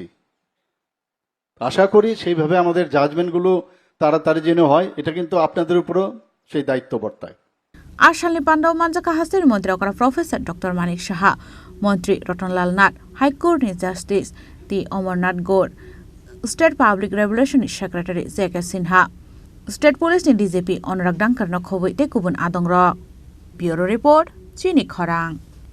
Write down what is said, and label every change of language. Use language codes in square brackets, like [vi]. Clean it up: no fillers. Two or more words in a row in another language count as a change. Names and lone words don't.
[bn] আশা করি সেইভাবে আমাদের জাজমেন্টগুলো তাড়াতাড়ি যেন হয়, এটা কিন্তু আপনাদের উপরও সেই দায়িত্ব বর্তায়। [trp] আসামনি পান্ডব মানজাকা হাস্তের মন্ত্রী অকরা [en] Professor Doctor [trp] মানিক সাহা, মন্ত্রী রতনলাল নাথ, হাইকোর্টনি জাস্টিস টি অমরনাথ গৌর, [en] State Public Regulation Secretary [trp] जेके सिन्हा, स्टेट पुलिसनि डिजिपि अनुराग डांकर खबै ते गुबुन आदं रक। ब्यूरो रिपोर्ट चिनी खरां।